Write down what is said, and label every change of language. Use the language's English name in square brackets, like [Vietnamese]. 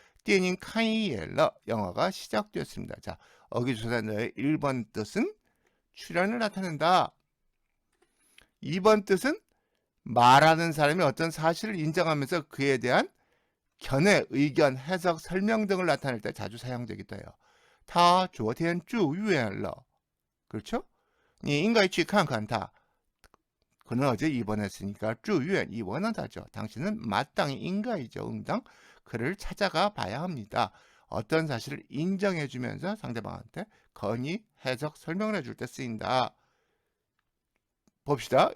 [Korean] 电影 카이엘러, 영화가 시작되었습니다. 자, 어기조사의 1번 뜻은 출현을 나타낸다. 2번 뜻은 말하는 사람이 어떤 사실을 인정하면서 그에 대한 견해, 의견, 해석, 설명 등을 나타낼 때 자주 사용되기도 해요. [Chinese] 他昨天住院了. [Korean] 그렇죠? [Chinese] 你应该去看看他. [Korean] 그는 어제 입원했으니까 住院 입원하다죠. 당신은 마땅히 인가이죠. 응당. 그를 찾아가 봐야 합니다. 어떤 사실을 인정해주면서 상대방한테 건의, 해석, 설명을 해줄 때 쓰인다. 봅시다.